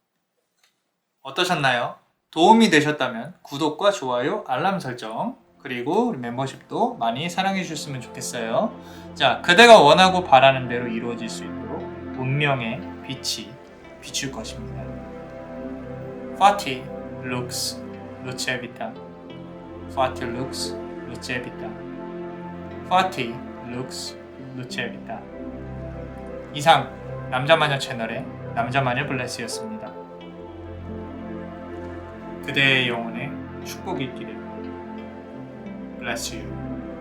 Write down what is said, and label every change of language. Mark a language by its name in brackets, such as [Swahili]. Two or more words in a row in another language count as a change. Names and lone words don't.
[Korean] 어떠셨나요? 도움이 되셨다면 구독과 좋아요, 알람 설정 그리고 우리 멤버십도 많이 사랑해 주셨으면 좋겠어요. 자, 그대가 원하고 바라는 대로 이루어질 수 있도록 운명의 빛이 비출 것입니다. [Latin] Fati lux luce vita. Fati lux luce vita. Fati lux luce vita. [Korean] 이상 남자마녀 채널의 남자마녀 블레스였습니다. 그대의 영혼에 축복이 있기를. [English] Bless you.